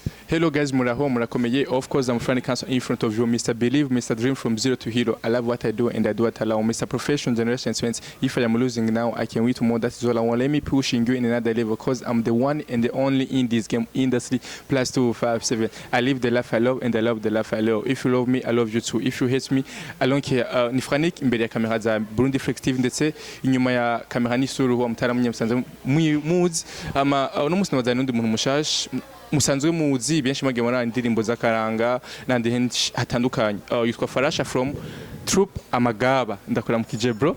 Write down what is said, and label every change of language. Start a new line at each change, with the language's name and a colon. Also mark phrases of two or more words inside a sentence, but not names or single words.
English: Hello guys,
Rundi: muraho, murakomeye.
English: Of course, I'm Frank Council in front of you, Mr. Believe, Mr. Dream from zero to hero. I love what I do and I do what I love. Mr. Professional Generation Friends. If I am losing now, I can win tomorrow. That is all I want. Let me pushing you in another level because I'm the one and the only in this game industry. Plus 257. I live the life I love and I love the life I love. If you love me, I love you too. If you hate me, I don't care.
Rundi: Ni Frank imbere ya kamera za Burundi Reflective ndetse inyuma ya kamera ni Suru wa mutara munyamusanze muzi ama no musi nabaza n'undi muntu mushaje musanzwe muzi benshi mage muri indirimbo z'akaranga nandi henshi hatandukanye yitwa Farasha from Troupe Amagaba ndakora mu kije bro